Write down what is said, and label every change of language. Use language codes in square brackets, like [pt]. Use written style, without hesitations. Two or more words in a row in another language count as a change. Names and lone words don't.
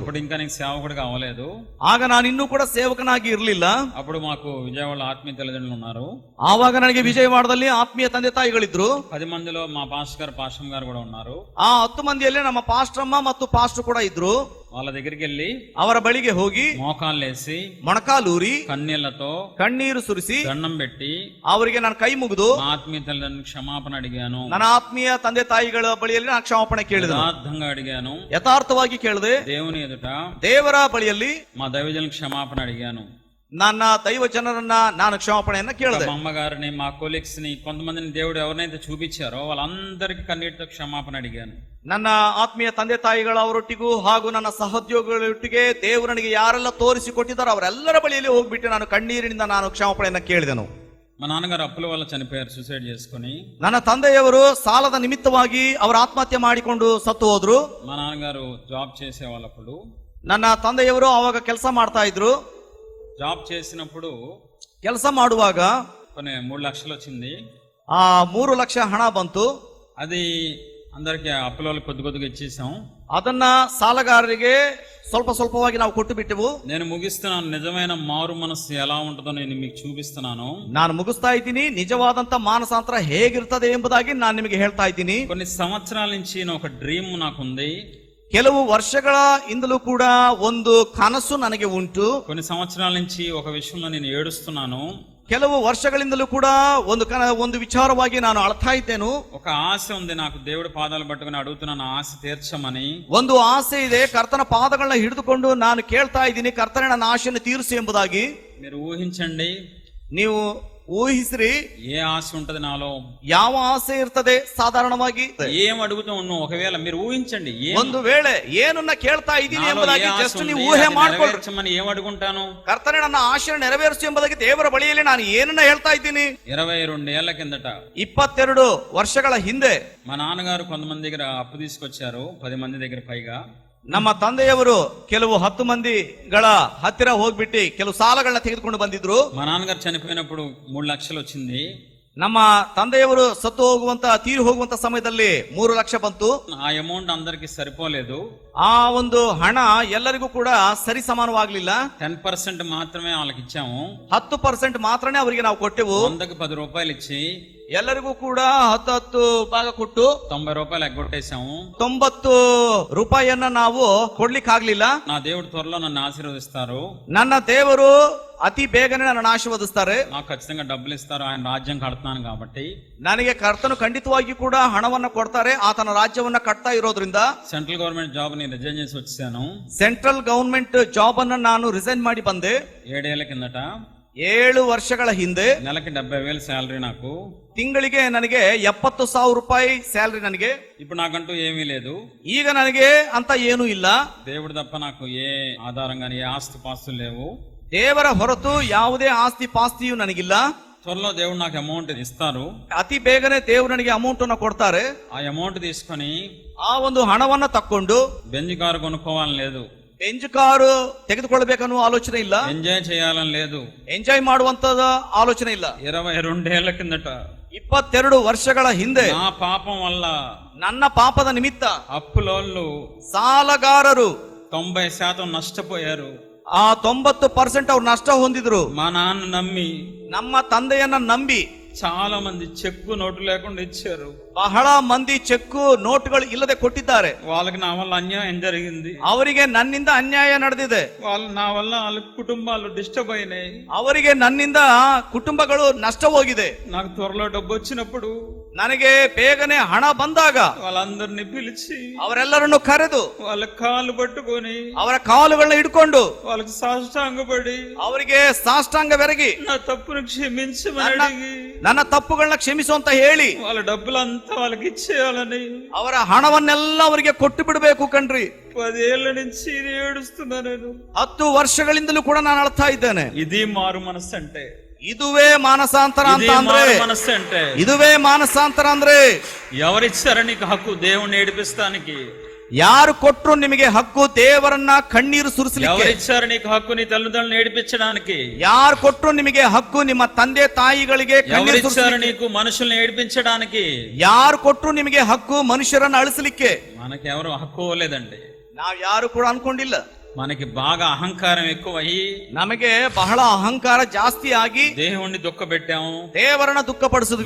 [te] అప్పుడు ఇంకా నీకు సేవకుడిగా అవ్వలేదు. [kn] ಆಗ ನಾನು ಇನ್ನೂ ಕೂಡ ಸೇವಕನಾಗಿ ಇರಲಿಲ್ಲ. [te] అప్పుడు మాకు విజయవాడ ఆత్మీయ తల్లిదండ్రులు ఉన్నారు. [kn] ಆವಾಗ ನನಗೆ ವಿಜಯವಾಡದಲ್ಲಿ ಆತ್ಮೀಯ ತಂದೆ ತಾಯಿಗಳಿದ್ರು. [te] 10 మందిలో మా పాస్టర్ గారు కూడా ఉన్నారు. [kn] ಆ 10 ಮಂದಿಯಲ್ಲಿ ನಮ್ಮ ಪಾಸ್ಟ್ರಮ್ಮ ಮತ್ತು ಪಾಸ್ಟರ್ ಕೂಡ ಇದ್ರು. [te] వాళ్ళ దగ్గరికి వెళ్ళి [kn] ಅವರ ಬಳಿಗೆ ಹೋಗಿ [te] మోకాళ్ళేసి [kn] ಮೊಣಕಾಲೂರಿ [te] కన్నీళ్లతో [kn] ಕಣ್ಣೀರು ಸುರಿಸಿ [te] దండం పెట్టి [kn] ಅವರಿಗೆ ನಾನು ಕೈ ಮುಗಿದು [te] మా ఆత్మీయ తల్లిదండ్రులకు క్షమాపణ అడిగాను. [kn] ನನ್ನ ಆತ್ಮೀಯ ತಂದೆ ತಾಯಿಗಳ ಬಳಿಯಲ್ಲಿ ನಾನು ಕ್ಷಮಾಪಣೆ ಕೇಳಿದೆ. [te] యథార్థంగా అడిగాను. [kn] ಯಥಾರ್ಥವಾಗಿ ಕೇಳಿದೆ. [te] దేవుని ఎదుట [kn] ದೇವರ ಬಳಿಯಲ್ಲಿ [te] మా దైవజనులకు క్షమాపణ అడిగాను. [kn] ನನ್ನ ದೈವ ಜನರನ್ನ ನಾನು ಕ್ಷಮಾಪಣೆಯನ್ನ ಕೇಳಿದೆ. [te] మా అమ్మగారిని, మా కొలీగ్స్ ని, కొంతమందిని దేవుడు ఎవరినైతే చూపించారో వాళ్ళందరికీ కన్నీటితో క్షమాపణ అడిగాను. [kn] ನನ್ನ ಆತ್ಮೀಯ ತಂದೆ ತಾಯಿಗಳ ಅವರೊಟ್ಟಿಗೂ ಹಾಗೂ ನನ್ನ ಸಹೋದ್ಯೋಗಿಗಳೊಟ್ಟಿಗೆ ದೇವರು ನನಗೆ ಯಾರೆಲ್ಲ ತೋರಿಸಿಕೊಟ್ಟಿದ್ದಾರೋ ಅವರೆಲ್ಲರ ಬಳಿಯಲ್ಲಿ ಹೋಗ್ಬಿಟ್ಟು ನಾನು ಕಣ್ಣೀರಿನಿಂದ ನಾನು ಕ್ಷಮಾಪಣೆಯನ್ನ ಕೇಳಿದೆನು. [te] మా నాన్నగారు అప్పుల వల్ల చనిపోయారు, సూసైడ్ చేసుకుని. [kn] ನನ್ನ ತಂದೆಯವರು ಸಾಲದ ನಿಮಿತ್ತವಾಗಿ ಅವರ ಆತ್ಮಹತ್ಯೆ ಮಾಡಿಕೊಂಡು ಸತ್ತು ಹೋದ್ರು. [te] మా నాన్నగారు జాబ్ చేసేవాళ్ళప్పుడు, [kn] ನನ್ನ ತಂದೆಯವರು ಅವಾಗ ಕೆಲಸ ಮಾಡ್ತಾ ಇದ್ರು. [te] జాబ్ చేసినప్పుడు [kn] ಕೆಲಸ ಮಾಡುವಾಗ [te] కొన్ని 3 లక్షలు వచ్చింది. [kn] 3 ಲಕ್ಷ ಹಣ ಬಂತು. [te] అది అందరికి అప్పుల వాళ్ళకి కొద్దిగా ఇచ్చేసాం. [kn] ಅದನ್ನ ಸಾಲಗಾರರಿಗೆ ಸ್ವಲ್ಪ ಸ್ವಲ್ಪವಾಗಿ ನಾವು ಕೊಟ್ಟು ಬಿಟ್ಟೆವು. [te] నేను ముగిస్తున్నాను. నిజమైన మారు మనస్సు ఎలా ఉంటుందో నేను మీకు చూపిస్తున్నాను. [kn] ನಾನು ಮುಗಿಸ್ತಾ ಇದ್ದೀನಿ. ನಿಜವಾದಂತ ಮಾನಸಾಂತರ ಹೇಗಿರ್ತದೆ ಎಂಬುದಾಗಿ ನಾನು ನಿಮಗೆ ಹೇಳ್ತಾ ಇದ್ದೀನಿ. [te] కొన్ని సంవత్సరాల నుంచి ఒక డ్రీమ్ నాకుంది. [kn] ಕೆಲವು ವರ್ಷಗಳ ಇಂದಲೂ ಕೂಡ ಒಂದು ಕನಸು ನನಗೆ ಉಂಟು. [te] కొన్ని సంవత్సరాల నుంచి ఒక విషయంలో నేను ఏడుస్తున్నాను. [kn] ಕೆಲವು ವರ್ಷಗಳಿಂದಲೂ ಕೂಡ ಒಂದು ವಿಚಾರವಾಗಿ ನಾನು ಅಳ್ತಾ ಇದ್ದೇನು. [te] ఒక ఆశ ఉంది నాకు, దేవుడి పాదాలు పట్టుకుని అడుగుతున్నాను ఆశ తీర్చమని. [kn] ಒಂದು ಆಸೆ ಇದೆ, ಕರ್ತನ ಪಾದಗಳನ್ನ ಹಿಡಿದುಕೊಂಡು ನಾನು ಕೇಳ್ತಾ ಇದ್ದೀನಿ, ಕರ್ತನ ನನ್ನ ಆಶೆಯನ್ನು ತೀರಿಸಿ ಎಂಬುದಾಗಿ. [te] మీరు ఊహించండి, [kn] ನೀವು ಊಹಿಸ್ರಿ [te] ఏ ఆశ ఉంటది నాలో, [kn] ಯಾವ ಆಸೆ ಇರ್ತದೆ ಸಾಧಾರಣವಾಗಿ. [te] ఏం అడుగుతూ ఉన్నావు ఒకవేళ మీరు ఊహించండి. [kn] ಒಂದು ವೇಳೆ ಏನನ್ನ ಕೇಳ್ತಾ ಇದ್ದೀನಿ ಎಂಬುದಾಗಿ ಜಸ್ಟ್ ನೀವು ಊಹೆ ಮಾಡ್ಕೊಳ್ಳಿ. [te] ఏం అడుగుంటాను? [kn] ಕರ್ತನೆ ನನ್ನ ಆಶೆಯನ್ನು ನೆರವೇರಿಸು ಎಂಬುದಾಗಿ ದೇವರ ಬಳಿಯಲ್ಲಿ ನಾನು ಏನನ್ನ ಹೇಳ್ತಾ ಇದ್ದೀನಿ. [te] 22 ఏళ్ల కిందట, [kn] 22 ವರ್ಷಗಳ ಹಿಂದೆ [te] మా నాన్నగారు కొంతమంది దగ్గర అప్పు తీసుకొచ్చారు, 10 మంది దగ్గర పైగా. [kn] ನಮ್ಮ ತಂದೆಯವರು ಕೆಲವು 10 ಮಂದಿಗಳ ಹತ್ತಿರ ಹೋಗ್ಬಿಟ್ಟು ಕೆಲವು ಸಾಲಗಳನ್ನ ತೆಗೆದುಕೊಂಡು ಬಂದಿದ್ರು. [te] మా నాన్నగారు చనిపోయినప్పుడు 3 లక్షలు వచ్చింది. [kn] ನಮ್ಮ ತಂದೆಯವರು ಸತ್ತು ತೀರಿ ಹೋಗುವಂತ ಸಮಯದಲ್ಲಿ 3 ಲಕ್ಷ ಬಂತು. [te] ఆ అమౌంట్ అందరికి సరిపోలేదు. [kn] ಆ ಒಂದು ಹಣ ಎಲ್ಲರಿಗೂ ಕೂಡ ಸರಿ ಸಮಾನವಾಗ್ಲಿಲ್ಲ. [te] 10% ಮಾತ್ರమే వాళ్ళకి ఇచ్చాము. [kn] 10% ಮಾತ್ರನೇ ಅವರಿಗೆ ನಾವು ಕೊಟ್ಟೆವು. [te] 100కి 10 రూపాయలు ఇచ్చి [kn] ಎಲ್ಲರಿಗೂ ಕೂಡ 10 ಭಾಗ ಕೊಟ್ಟು [te] 90 రూపాయలు ఎగ్గొట్టేశాము. [kn] 90 ರೂಪಾಯಿಯನ್ನ ನಾವು ಕೊಡ್ಲಿಕ್ಕಾಗ್ಲಿಲ್ಲ. [te] నా దేవుడు త్వరలో నన్ను ఆశీర్వదిస్తారు, [kn] ನನ್ನ ದೇವರು ಅತಿ ಬೇಗನೆ ನನ್ನನ್ನು ಆಶೀರ್ವದಿಸ್ತಾರೆ, [te] నాకు ఖచ్చితంగా డబ్బులు ఇస్తారు, ఆయన రాజ్యం కడుతున్నాను కాబట్టి. [kn] ನನಗೆ ಕರ್ತನು ಖಂಡಿತವಾಗಿ ಕೂಡ ಹಣವನ್ನ ಕೊಡ್ತಾರೆ, ಆತನ ರಾಜ್ಯವನ್ನ ಕಟ್ತಾ ಇರೋದ್ರಿಂದ. [en] central government job [te] ని రిజైన్ చేసి వచ్చాను. [en] central government job [kn] ಅನ್ನ ನಾನು ರಿಸೈನ್ ಮಾಡಿ ಬಂದೆ. [te] 7 ఏళ్ల కిందట, [kn] 7 ವರ್ಷಗಳ ಹಿಂದೆ. [te] నెలకి 70,000 శాలరీ నాకు. [kn] ತಿಂಗಳಿಗೆ ನನಗೆ 70,000 ರೂಪಾಯಿ ಸ್ಯಾಲರಿ ನನಗೆ. [te] ఇప్పుడు నాకంటూ ఏమీ లేదు. [kn] ಈಗ ನನಗೆ ಅಂತ ಏನೂ ಇಲ್ಲ. [te] దేవుడు తప్ప నాకు ఏ ఆధారం గాని ఏ ఆస్తి పాస్తులు లేవు. [kn] ದೇವರ ಹೊರತು ಯಾವುದೇ ಆಸ್ತಿ ಪಾಸ್ತಿಯು ನನಗಿಲ್ಲ. [te] త్వరలో దేవుడు నాకు అమౌంట్ ఇస్తారు. [kn] ಅತಿ ಬೇಗನೆ ದೇವರು ನನಗೆ ಅಮೌಂಟ್ ಅನ್ನ ಕೊಡ್ತಾರೆ. [te] ఆ అమౌంట్ తీసుకొని [kn] ಆ ಒಂದು ಹಣವನ್ನ ತಕ್ಕೊಂಡು [te] బెంజ్ కారు కొనుక్కోవాలని లేదు, [kn] ಬೆಂಚ್ ಕಾರು ತೆಗೆದುಕೊಳ್ಬೇಕನ್ನುವ ಆಲೋಚನೆ ಇಲ್ಲ, [te] ఎంజాయ్ చేయాలని లేదు, [kn] ಎಂಜಾಯ್ ಮಾಡುವಂತದ ಆಲೋಚನೆ ಇಲ್ಲ. [te] 22 ఏళ్ల కిందట [kn] 22 ವರ್ಷಗಳ ಹಿಂದೆ [te] నా పాపం వల్ల [kn] ನನ್ನ ಪಾಪದ ನಿಮಿತ್ತ [te] అప్పులోళ్ళు [kn] ಸಾಲಗಾರರು [te] 90% ನష్టపోయారు. [kn] ಆ 90% ಅವ್ರು ನಷ್ಟ ಹೊಂದಿದ್ರು. [te] మా నాన్న నమ్మి, [kn] ನಮ್ಮ ತಂದೆಯನ್ನ ನಂಬಿ [te] చాలా మంది చెక్కు నోటు లేకుండా ఇచ్చారు. [kn] ಬಹಳ ಮಂದಿ ಚೆಕ್ಕು ನೋಟುಗಳು ಇಲ್ಲದೆ ಕೊಟ್ಟಿದ್ದಾರೆ. [te] వాళ్ళకి నా వల్ల అన్యాయం జరిగింది. [kn] ಅವರಿಗೆ ನನ್ನಿಂದ ಅನ್ಯಾಯ ನಡೆದಿದೆ. [te] నా వల్ల వాళ్ళ కుటుంబాలు డిస్టర్బ్ అయినాయి. [kn] ಅವರಿಗೆ ನನ್ನಿಂದ ಕುಟುಂಬಗಳು ನಷ್ಟ ಹೋಗಿದೆ. [te] నాకు త్వరలో డబ్బు వచ్చినప్పుడు [kn] ನನಗೆ ಬೇಗನೆ ಹಣ ಬಂದಾಗ [te] వాళ్ళందరినీ పిలిచి [kn] ಅವರೆಲ್ಲರನ್ನು ಕರೆದು [te] వాళ్ళ కాళ్ళు పట్టుకొని [kn] ಅವರ ಕಾಲುಗಳನ್ನ ಹಿಡ್ಕೊಂಡು [te] వాళ్ళకి సాష్టాంగపడి [kn] ಅವರಿಗೆ ಸಾಷ್ಟಾಂಗವೆರಗಿ [te] నా తప్పును క్షమించమని అడిగి [kn] ನನ್ನ ತಪ್ಪುಗಳನ್ನ ಕ್ಷಮಿಸು ಅಂತ ಹೇಳಿ [te] వాళ్ళ డబ్బులంతా వాళ్ళకి ఇచ్చేయాలని [kn] ಅವರ ಹಣವನ್ನೆಲ್ಲ ಅವರಿಗೆ ಕೊಟ್ಟು ಬಿಡಬೇಕು ಕಣ್ರಿ. [te] 10 ఏళ్ల నుంచి ఏడుస్తున్నా నేను. [kn] 10 ವರ್ಷಗಳಿಂದಲೂ ಕೂಡ ನಾನು ಅಳ್ತಾ ಇದ್ದೇನೆ. [te] ఇది మారు మనస్సు అంటే, [kn] ಇದುವೇ ಮಾನಸಾಂತರ ಅಂತ ಅಂದ್ರೆ, [te] మనస్సు అంటే [kn] ಇದುವೇ ಮಾನಸಾಂತರ ಅಂದ್ರೆ. [te] ఎవరిచ్చారా నీకు హక్కు దేవుణ్ణి ఏడిపిస్తానికి? [kn] ಯಾರು ಕೊಟ್ರು ನಿಮಗೆ ಹಕ್ಕು ದೇವರನ್ನ ಕಣ್ಣೀರು ಸುರಿಸಲಿಕ್ಕೆ? [te] ఎవరిచ్చారు నీకు హక్కు నీ తల్లిదండ్రులను ఏడిపించడానికి? [kn] ಯಾರು ಕೊಟ್ರು ನಿಮಗೆ ಹಕ್ಕು ನಿಮ್ಮ ತಂದೆ ತಾಯಿಗಳಿಗೆ ಕಣ್ಣೀರು [te] ఎవరిచ్చారు నీకు మనుషుల్ని ఏడిపించడానికి? [kn] ಯಾರು ಕೊಟ್ರು ನಿಮಗೆ ಹಕ್ಕು ಮನುಷ್ಯರನ್ನ ಅಳಿಸಲಿಕ್ಕೆ? [te] మనకెవరు హక్కు లేదండి. [kn] ನಾವ್ ಯಾರು ಕೂಡ ಅನ್ಕೊಂಡಿಲ್ಲ. [te] మనకి బాగా అహంకారం ఎక్కువయ్యి [kn] ನಮಗೆ ಬಹಳ ಅಹಂಕಾರ ಜಾಸ್ತಿ ಆಗಿ [te] దేవుణ్ణి దుఃఖపెట్టాము, [kn] ದೇವರನ್ನ ದುಃಖಪಡಿಸಿದ್ವಿ,